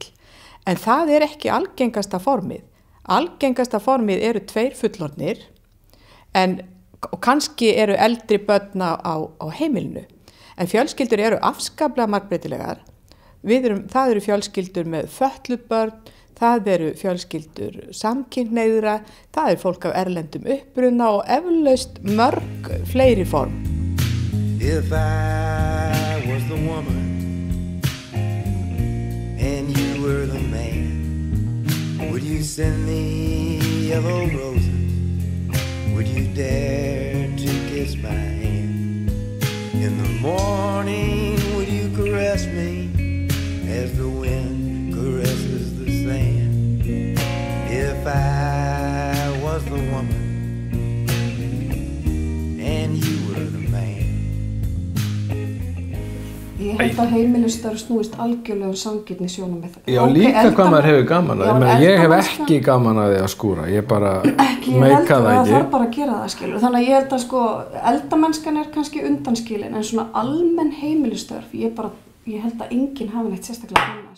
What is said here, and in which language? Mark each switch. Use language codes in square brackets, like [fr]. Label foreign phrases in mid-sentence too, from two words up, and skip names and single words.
[is] En það er ekki algengasta formið. Algengasta formið eru 2 fullorðnir og kannski eru eldri börn á heimilinu. En fjölskyldur eru afskaplega margbreytilegar. Það eru fjölskyldur með fötluð börn, það eru fjölskyldur samkynhneigðra, það er fólk af erlendum uppruna og eflaust mörg fleiri form. [en] If I was the woman and you were the man, would you send me yellow roses? Would you dare to kiss my hand? In the morning, would you caress me as the wind caresses the sand? If I was the woman and you were the man. [is] Ég held að heimilisstörf snúist algjörlega sanngirni sjónarmið. Já, líka hvað maður hefur gaman að því. Ég hef ekki gaman að því að skúra. Ég bara meika það ekki. Það þarf bara að gera það, skilur. Þannig að ég held að eldamennskan er kannski undanskilin, en svona almenn heimilisstörf, ég held að enginn hafi neitt sérstaklega gaman.